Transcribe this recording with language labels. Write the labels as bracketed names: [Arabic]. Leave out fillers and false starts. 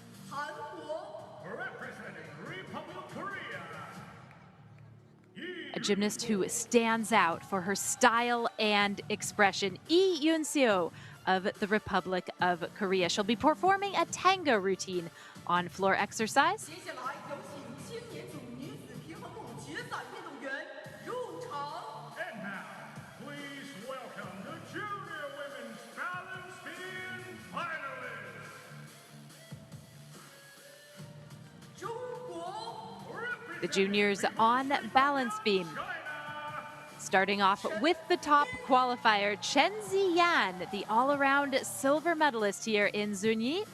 [English] representing Republic of Korea, A gymnast who stands out for her style and expression, Lee Yoon-seo of the Republic of Korea. She'll be performing a tango routine on floor exercise. [Chinese] 接下来有请青年组女子平衡木决赛运动员入场。 [English] and now, please welcome the Junior Women's Balance Beam finalists. [Chinese] 中国 [English] The juniors on balance beam. Starting off with the top qualifier, Chen Ziyan, the all-around silver medalist here in Zunyi.